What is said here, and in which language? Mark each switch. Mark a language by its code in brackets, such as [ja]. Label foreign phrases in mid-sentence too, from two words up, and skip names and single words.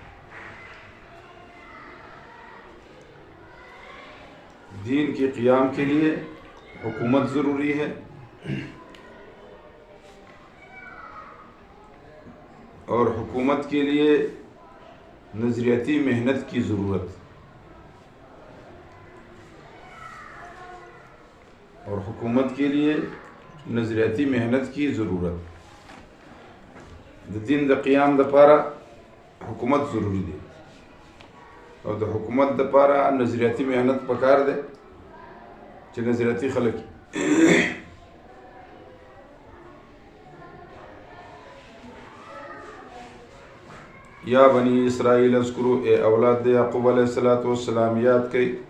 [ur] دین کے قیام کے لیے حکومت ضروری ہے اور حکومت کے لیے نظریاتی محنت کی ضرورت اور حکومت کے لیے نظریاتی محنت کی ضرورت. [ps] د دین د قیام د پاره حکومت ضروری دی او د حکومت د پاره نظریاتی محنت پکار دی چې نظریاتی خلک [ar] یا بنی اسرائیل اذکروا، [ps] اے اولاد د یعقوب علیہ السلام یاد کړئ.